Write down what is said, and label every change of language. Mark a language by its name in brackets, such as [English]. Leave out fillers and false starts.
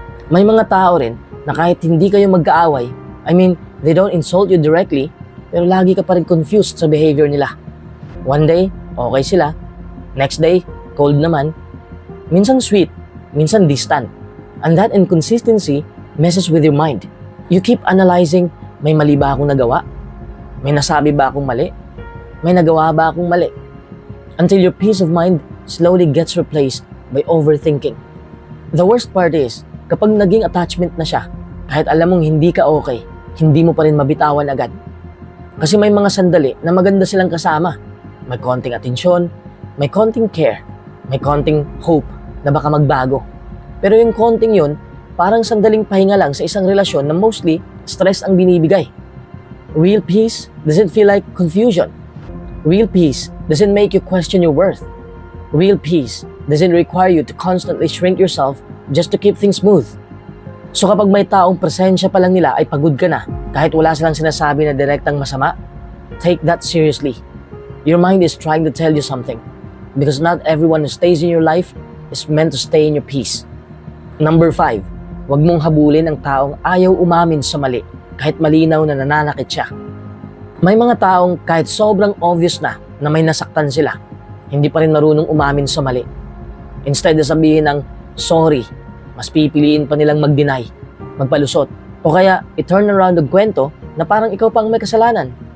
[Filipino] May mga tao rin na kahit hindi kayo magkaaway, [English] they don't insult you directly, [Filipino] pero lagi ka pa rin confused sa behavior nila. [English] One day, okay sila. Next day, cold naman. [Filipino] Minsan sweet, minsan distant. [English] And that inconsistency messes with your mind. You keep analyzing, [Filipino] may mali ba akong nagawa? May nasabi ba akong mali? May nagawa ba akong mali? [English] Until your peace of mind slowly gets replaced by overthinking. The worst part is, [Filipino] kapag naging attachment na siya, kahit alam mong hindi ka okay, hindi mo pa rin mabitawan agad. Kasi may mga sandali na maganda silang kasama. May konting atensyon, may konting care, may konting hope na baka magbago. Pero yung konting yun, parang sandaling pahinga lang sa isang relasyon na mostly stress ang binibigay. [English] Real peace doesn't feel like confusion. Real peace doesn't make you question your worth. Real peace doesn't require you to constantly shrink yourself just to keep things smooth. [Filipino] So kapag may taong presensya pa lang nila ay pagod ka na, kahit wala silang sinasabi na direktang masama, [English] take that seriously. Your mind is trying to tell you something. Because not everyone who stays in your life is meant to stay in your peace. [Filipino] Number 5, huwag mong habulin ang taong ayaw umamin sa mali kahit malinaw na nananakit siya. May mga taong kahit sobrang obvious na may nasaktan sila, hindi pa rin marunong umamin sa mali. Instead na sabihin ng sorry, mas pipiliin pa nilang mag-deny, magpalusot, o kaya i-turn around ang kwento na parang ikaw pang may kasalanan.